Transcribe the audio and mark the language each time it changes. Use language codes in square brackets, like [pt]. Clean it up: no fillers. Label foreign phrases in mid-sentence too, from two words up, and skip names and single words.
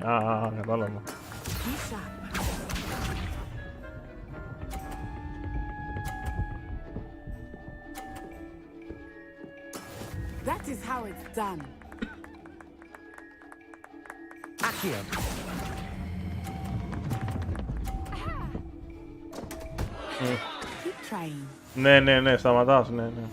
[el] Κατάλαβα. [en] That is how it's done. Accio. Keep trying. [el] Ναι, σταματάς, ναι.